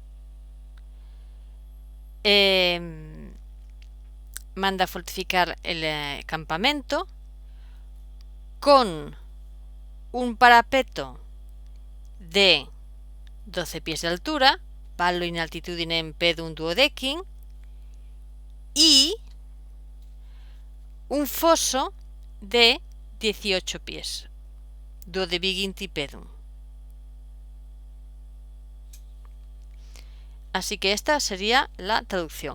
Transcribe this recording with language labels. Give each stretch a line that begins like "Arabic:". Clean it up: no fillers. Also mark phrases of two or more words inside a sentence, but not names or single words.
Spanish: Manda fortificar el campamento con un parapeto de 12 pies de altura,
Latin: palo in altitudinem pedum duodecim,
Spanish: y un foso de 18 pies,
Latin: duodeviginti pedum.
Spanish: Así que esta sería la traducción.